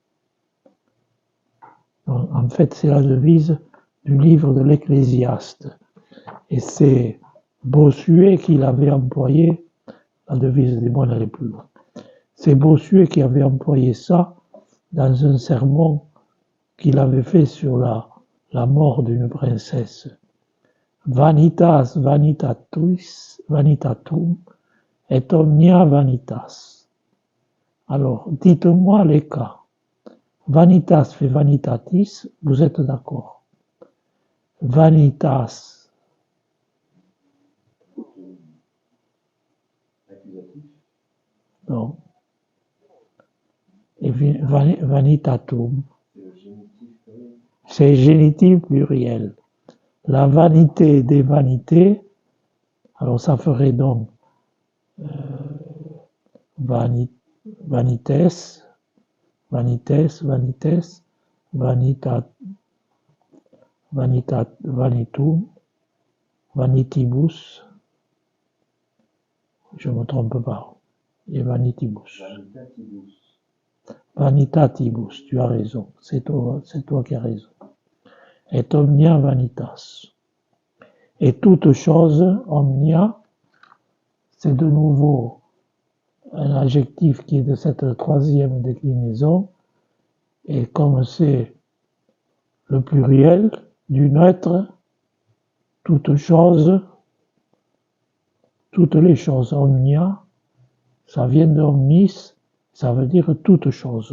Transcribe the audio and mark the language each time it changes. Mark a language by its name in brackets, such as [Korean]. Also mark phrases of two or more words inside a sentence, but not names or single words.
[French] En fait, c'est la devise du livre de l'Ecclésiaste. Et c'est Bossuet qui l'avait employé. La devise des moines, elle est plus loin. C'est Bossuet qui avait employé ça dans un sermon qu'il avait fait sur la mort d'une princesse. [Latin] Vanitas vanitatum et omnia vanitas. [French] Alors, dites-moi les cas. Vanitas fait vanitatis, vous êtes d'accord? Vanitas. Non. [Latin] Et vanitatum. [French] C'est génitif pluriel. La vanité des vanités, alors ça ferait donc [Latin] vanites, vanites, vanitum, vanitibus, [French] je ne me trompe pas, et vanitibus. Vanitatibus, tu as raison, c'est toi qui as raison. [Latin] Et omnia vanitas. [French] Et toute chose, omnia, c'est de nouveau un adjectif qui est de cette troisième déclinaison, et comme c'est le pluriel du neutre, toute chose, toutes les choses, omnia, ça vient de omnis, ça veut dire toute chose.